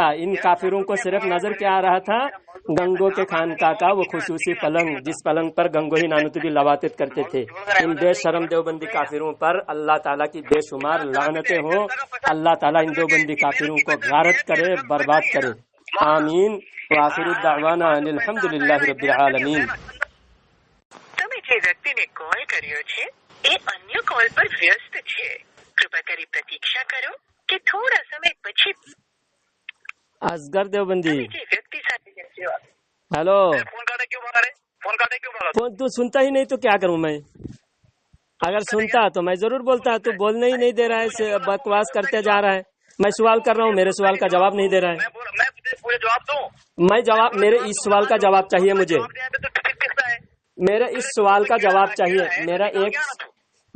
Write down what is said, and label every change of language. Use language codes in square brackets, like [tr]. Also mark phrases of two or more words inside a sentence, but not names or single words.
[ur] ان کافروں کو صرف نظر کیا آ رہا تھا؟ گنگو کے خانقاہ کا وہ خصوصی پلنگ، جس پلنگ پر گنگو ہی نانوتوی لواطت کرتے تھے۔ ان بے شرم دیوبندی کافروں پر اللہ تعالیٰ کی بے شمار لعنتیں ہوں۔ اللہ تعالیٰ ان دیوبندی کافروں کو غارت کرے، برباد کرے، آمین۔ [ar] وآخر الدعوانا الحمدللہ رب العالمین۔ [gu] તમે જે વ્યક્તિને કોલ કર્યો છે એ અન્ય કોલ પર વ્યસ્ત છે, કૃપા કરી પ્રતીક્ષા કરો કે થોડા સમય પછી [ur] اصغر دیوبندی، [gu] જે વ્યક્તિ સાથે [ur] ہیلو، فون کاٹے کیوں بھگا رہے؟ فون کاٹے کیوں بھگا؟ تو سنتا ہی نہیں تو کیا کروں میں؟ اگر سنتا تو میں ضرور بولتا، تو بولنے ہی نہیں دے رہا ہے، بکواس کرتے جا رہا ہے۔ میں سوال کر رہا ہوں، میرے سوال کا جواب نہیں دے رہا ہے۔ میں پورے جواب دوں؟ میرے اس سوال کا جواب چاہیے مجھے، میرے اس سوال کا جواب چاہیے۔